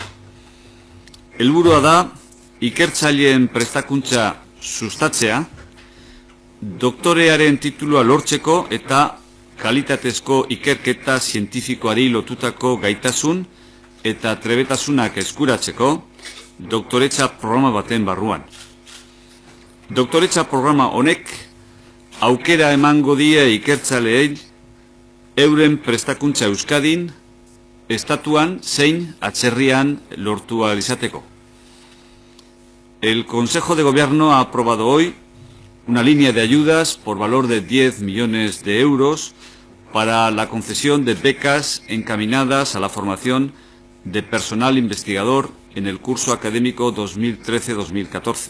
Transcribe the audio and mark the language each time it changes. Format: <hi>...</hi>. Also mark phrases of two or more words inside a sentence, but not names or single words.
<eu>Helburua da ikertzaileen prestakuntza sustatzea, doktorearen titulua lortzeko eta kalitatezko ikerketa zientifikoari lotutako gaitasun eta trebetasunak eskuratzeko doktoretza programa baten barruan. Doktoretza programa honek aukera emango die ikertzaileei euren prestakuntza Euskadin, estatuan zein atzerrian lortu ahal izateko.</eu> <es>El Consejo de Gobierno ha aprobado hoy una línea de ayudas por valor de 10 millones de euros para la concesión de becas encaminadas a la formación de personal investigador en el curso académico 2013-2014.</es>